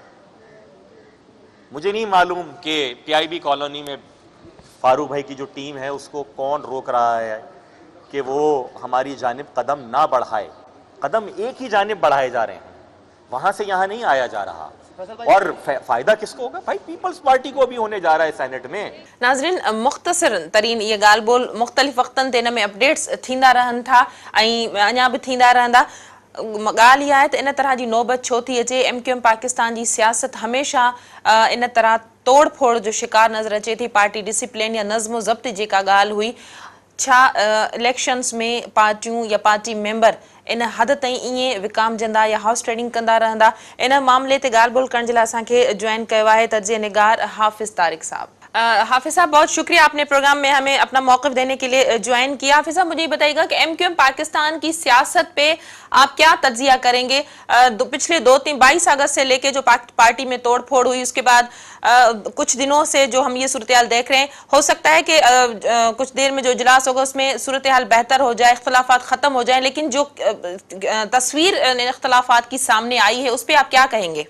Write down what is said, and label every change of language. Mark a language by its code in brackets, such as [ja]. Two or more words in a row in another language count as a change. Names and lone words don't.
[ur] مجھے نہیں معلوم کہ پی آئی بی کالونی میں فاروق بھائی کی جو ٹیم ہے اس کو کون روک رہا ہے کہ وہ ہماری جانب قدم نہ بڑھائے. قدم ایک ہی جانب بڑھائے جا رہے ہیں، وہاں سے یہاں نہیں آیا جا رہا. اور فائدہ کس کو ہوگا بھائی? پیپلز پارٹی کو بھی ہونے جا رہا ہے سینیٹ میں. [sd] नाज़रीन, मुख्तसर तरीन ये ॻाल्हि ॿोल मुख़्तलिफ़ वक़्तनि ते इन में अपडेट्स थींदा रहनि था ऐं अञा बि थींदा रहंदा। ॻाल्हि इहा आहे त इन तरह जी नौबत छो थी अचे। एमक्यूएम पाकिस्तान जी सियासत हमेशह इन तरह तोड़ फोड़ जो शिकार नज़र अचे थी। [en] party discipline [sd] या नज़्म ज़ब्त जेका ॻाल्हि हुई, छा इलेक्शंस में पार्टियूं या पार्टी मेंबर इन हद ताईं ईअं विकामजंदा या [en] house trading [sd] कंदा रहंदा? इन मामले ते ॻाल्हि ॿोल करण जे लाइ असांखे ज्वाइन कयो आहे तर्जे निगार हाफिज़ तारिक साहब। [ur] حافظ صاحب، بہت شکریہ، آپ نے پروگرام میں ہمیں اپنا موقف دینے کے لیے جوائن کیا. حافظ صاحب، مجھے بتائیے گا کہ ایم کیو ایم پاکستان کی سیاست پہ آپ کیا تجزیہ کریں گے? پچھلے 22 اگست سے لے کے جو پارٹی میں توڑ پھوڑ ہوئی، اس کے بعد کچھ دنوں سے جو ہم یہ صورت حال دیکھ رہے ہیں، ہو سکتا ہے کہ کچھ دیر میں جو اجلاس ہوگا اس میں صورت حال بہتر ہو جائے، اختلافات ختم ہو جائیں، لیکن جو تصویر اختلافات کی سامنے آئی ہے اس پر آپ کیا کہیں گے?